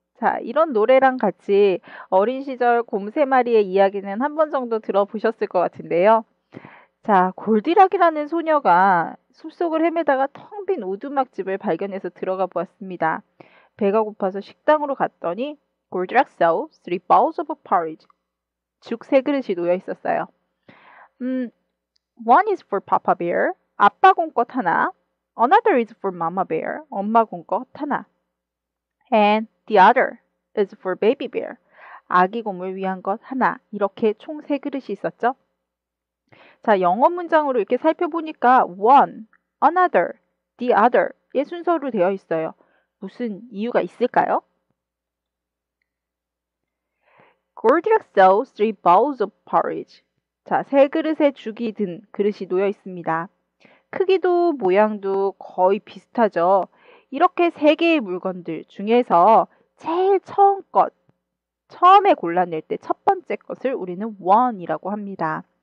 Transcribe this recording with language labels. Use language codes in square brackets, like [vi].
[ko] 자, 이런 노래랑 같이 어린 시절 곰 세 마리의 이야기는 한 번 정도 들어보셨을 것 같은데요. 자, 골디락이라는 소녀가 숲속을 헤매다가 텅 빈 오두막집을 발견해서 들어가 보았습니다. 배가 고파서 식당으로 갔더니 골디락 [en] saw three bowls of porridge. [ko] 죽 세 그릇이 놓여 있었어요. [en] One is for Papa Bear, [ko] 아빠 곰 것 하나. [en] Another is for Mama Bear, [ko] 엄마 곰 것 하나. [en] And the other is for Baby Bear, [ko] 아기 곰을 위한 것 하나. 이렇게 총 세 그릇이 있었죠. 자, 영어 문장으로 이렇게 살펴보니까 one, another, the other의 순서로 되어 있어요. 무슨 이유가 있을까요? [en] Goldilocks saw three bowls of porridge. [ko] 자, 세 그릇의 죽이 든 그릇이 놓여 있습니다. 크기도 모양도 거의 비슷하죠. 이렇게 세 개의 물건들 중에서 제일 처음에 골라낼 때 첫 번째 것을 우리는 one이라고 합니다.